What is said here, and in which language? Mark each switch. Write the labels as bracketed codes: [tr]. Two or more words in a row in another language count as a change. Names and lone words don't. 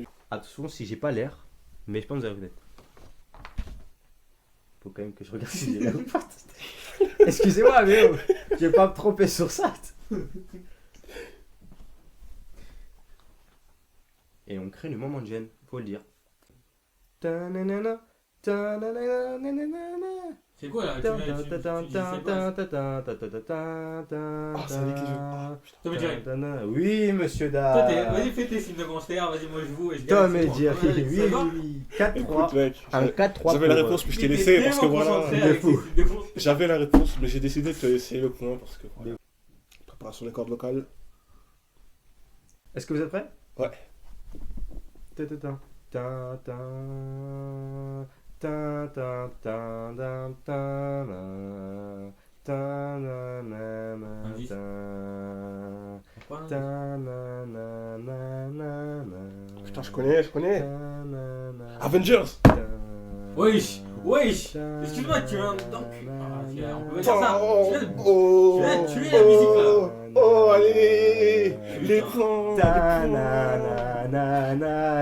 [fr] Attention si j'ai pas l'air, mais je pense que vous allez reconnaître. Faut quand même que je regarde si j'ai l'air ou pas. Excusez-moi, mais oh, je vais pas me tromper sur ça. Et on crée le moment de gêne, faut le dire. Ta-na-na-na, ta-na-na-na-na-na-na. C'est quoi là? Tu disais quoi? Ah, c'est avec les jeux. Ah, putain. Tom et Jerry. Oui, monsieur Toi, Da. vas-y, fais tes signes de gangster. Vas-y, moi je joue et je Tom gagne. et c'est bon. Jerry, Ouais, oui, ça va? oui, oui. 4-3. Écoute, mec, Un 4-3. j'avais la pour, réponse, mais je t'ai Il était laissé parce que tellement voilà. concentré de avec fou. ses signes de gangster. J'avais la réponse, mais j'ai décidé de te laisser le point parce que voilà. Préparation des cordes vocales. Est-ce que vous êtes prêts? Ouais. Ta-ta-ta. Ta-ta. Ta-ta-ta-ta-ta-ta. Ta-na-na-na-na. Indice. Pourquoi? Ta-na-na-na-na-na. Putain, je connais. Ta-na-na. Avengers. Wesh, wesh. Ta- Excuse-moi, tu es un docu. Ah, on peut pas dire Putain, ça. oh, Tu viens- oh, tu viens de tuer la musique, là. Oh, allez. Putain. Les points. Ta-na-na-na-na.